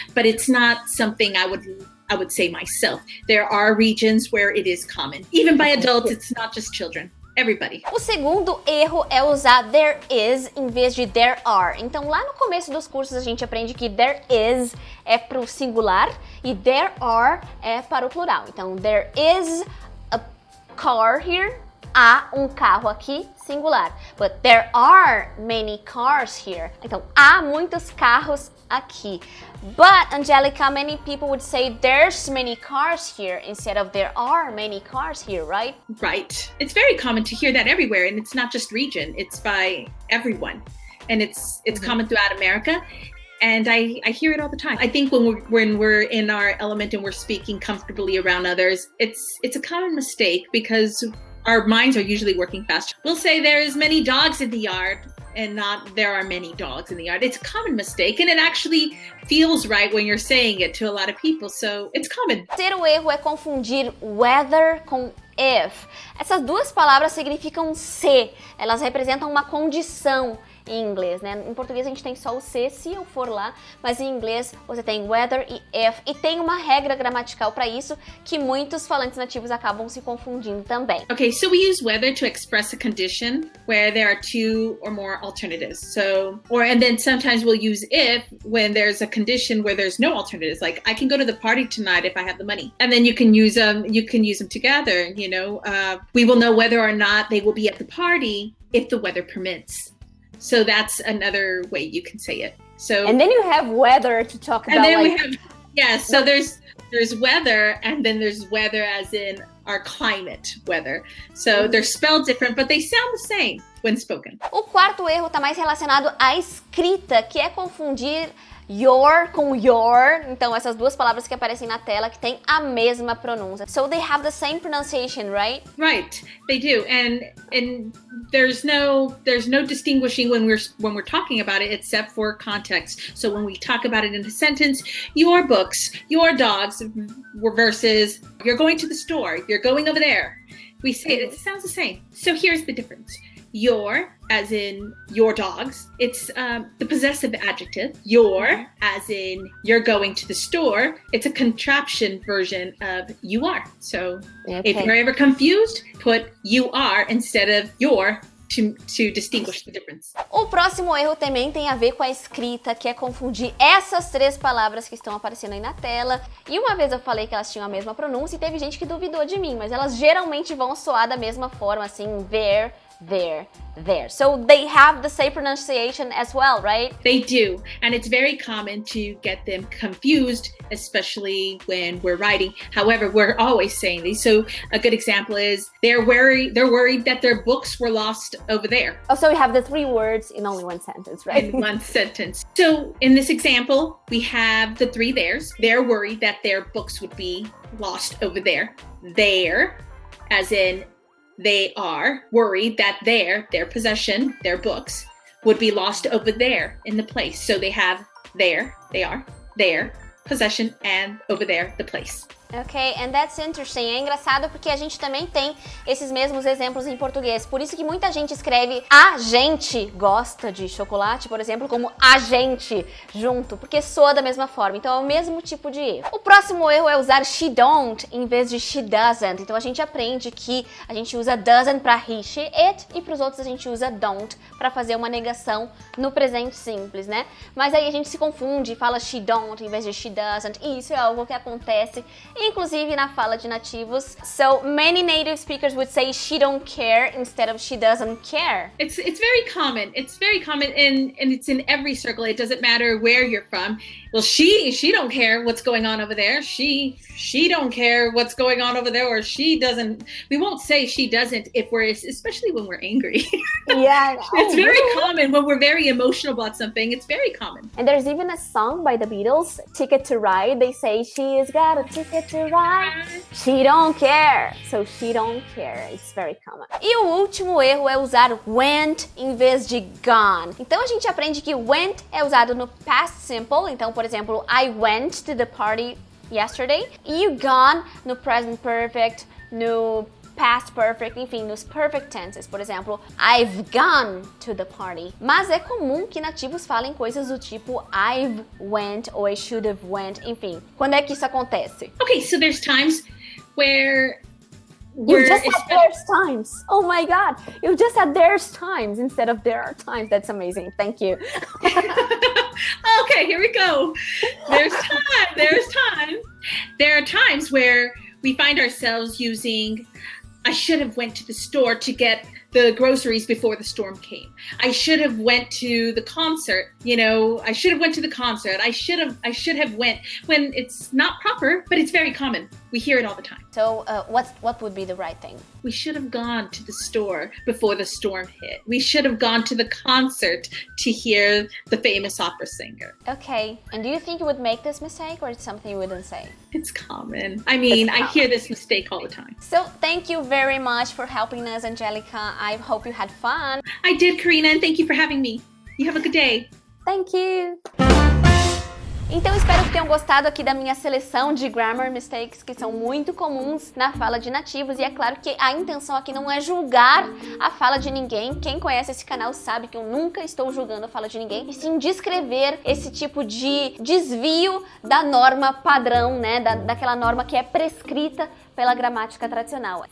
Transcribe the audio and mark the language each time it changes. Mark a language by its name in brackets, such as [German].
[English] But it's not something I would say myself. There are regions where it is common. Even by adults, it's not just children. Everybody. [Portuguese] O segundo erro é usar [English] there is [Portuguese] em vez de [English] there are. [Portuguese] Então, lá no começo dos cursos, a gente aprende que [English] there is [Portuguese] é para o singular e [English] there are [Portuguese] é para o plural. Então, [English] there is a car here. [Portuguese] Há um carro aqui, singular. [English] But there are many cars here. [Portuguese] Então, há muitos carros aqui. [English] But, Angelica, many people would say there's many cars here instead of there are many cars here, right? Right. It's very common to hear that everywhere, and it's not just region, it's by everyone. And it's common throughout America. And I hear it all the time. I think when we're in our element and we're speaking comfortably around others, it's a common mistake because our minds are usually working fast. We'll say there's many dogs in the yard and not there are many dogs in the yard. It's a common mistake, and it actually feels right when you're saying it to a lot of people, so it's common. [Portuguese] O terceiro erro é confundir whether com if. Essas duas palavras significam se. Elas representam uma condição em inglês, né? Em português a gente tem só o se eu for lá, mas em inglês você tem whether e if, e tem uma regra gramatical para isso que muitos falantes nativos acabam se confundindo também. [English] Okay, so we use whether to express a condition where there are two or more alternatives. And then sometimes we'll use if when there's a condition where there's no alternatives. Like I can go to the party tonight if I have the money, and then you can use them together. We will know whether or not they will be at the party if the weather permits. So that's another way you can say it. And then you have weather to talk about. And then we have, so there's weather, and then there's weather as in our climate weather. So they're spelled different, but they sound the same when spoken. [Portuguese] O quarto erro está mais relacionado à escrita, que é confundir your com your. Então essas duas palavras que aparecem na tela que têm a mesma pronúncia. [English] So they have the same pronunciation, right? Right, they do. And there's no distinguishing when we're talking about it except for context. So when we talk about it in a sentence, your books, your dogs versus you're going to the store, you're going over there. We say it sounds the same. So here's the difference. your, as in your dogs. It's the possessive adjective. Your, as in you're going to the store. It's a contraption version of you are. So if you're ever confused, put you are instead of your to distinguish the difference. [Portuguese] O próximo erro também tem a ver com a escrita, que é confundir essas três palavras que estão aparecendo aí na tela. E uma vez eu falei que elas tinham a mesma pronúncia e teve gente que duvidou de mim, mas elas geralmente vão soar da mesma forma, assim, there. [English] So they have the same pronunciation as well, right? They do, and it's very common to get them confused, especially when we're writing. However, we're always saying these. So a good example is they're worried that their books were lost over there. Oh, so we have the three words in only one sentence, right? In one sentence. So in this example, we have the three theirs. They're worried that their books would be lost over there. There, as in they are worried that their possession, their books, would be lost over there in the place. So they have their possession, and over there, the place. Ok, and that's interesting. [Portuguese] É engraçado porque a gente também tem esses mesmos exemplos em português. Por isso que muita gente escreve a gente gosta de chocolate, por exemplo, como a gente junto, porque soa da mesma forma. Então é o mesmo tipo de erro. O próximo erro é usar [English] she don't [Portuguese] em vez de [English] she doesn't. [Portuguese] Então a gente aprende que a gente usa doesn't para he, she, it, e para os outros a gente usa don't para fazer uma negação no presente simples, né? Mas aí a gente se confunde e fala [English] she don't [Portuguese] em vez de [English] she doesn't. [Portuguese] E isso é algo que acontece inclusive na fala de nativos. [English] So many native speakers would say she don't care instead of she doesn't care. It's very common. It's very common, and it's in every circle. It doesn't matter where you're from. Well, she don't care what's going on over there. She don't care what's going on over there, or she doesn't. We won't say she doesn't if we're, especially when we're angry. Yeah. It's very common when we're very emotional about something. It's very common. And there's even a song by the Beatles, Ticket to Ride. They say she's got a ticket to ride. She don't care. So she don't care. It's very common. [Portuguese] E o último erro é usar went em vez de gone. Então a gente aprende que went é usado no past simple. Então, por exemplo, [English] I went to the party yesterday. [Portuguese] E o gone no present perfect, no past perfect, enfim, nos perfect tenses. Por exemplo, [English] I've gone to the party. [Portuguese] Mas é comum que nativos falem coisas do tipo [English] I've went [Portuguese] ou [English] I should have went, [Portuguese] enfim. Quando é que isso acontece? [English] Okay, so there's times where You just said there's times. Oh my god. You just said there's times instead of there are times. That's amazing. Thank you. Okay, here we go. There's time. There are times where we find ourselves using I should have went to the store to get the groceries before the storm came. I should have went to the concert. You know, I should have went to the concert. I should have went, when it's not proper, but it's very common. We hear it all the time. So what would be the right thing? We should have gone to the store before the storm hit. We should have gone to the concert to hear the famous opera singer. Okay. And do you think you would make this mistake, or it's something you wouldn't say? It's common. I mean, I hear this mistake all the time. So thank you very much for helping us, Angelica. I hope you had fun. I did, Carina, and thank you for having me. You have a good day. Thank you. [Portuguese] Então espero que tenham gostado aqui da minha seleção de [English] grammar mistakes [Portuguese] que são muito comuns na fala de nativos, e é claro que a intenção aqui não é julgar a fala de ninguém. Quem conhece esse canal sabe que eu nunca estou julgando a fala de ninguém, e sim descrever esse tipo de desvio da norma padrão, né, daquela norma que é prescrita pela gramática tradicional.